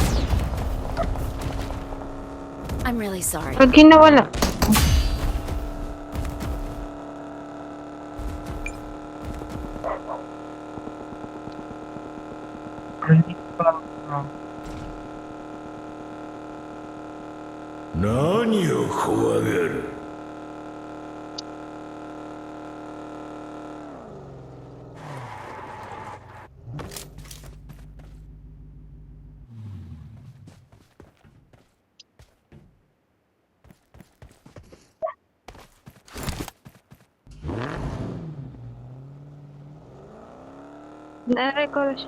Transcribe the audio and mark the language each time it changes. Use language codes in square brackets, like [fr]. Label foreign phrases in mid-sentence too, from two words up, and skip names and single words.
[en] I'm really sorry. [tl] Pag ginawala. Hindi ko lang. [ja] 何を怖がる [tl] Na-record siya.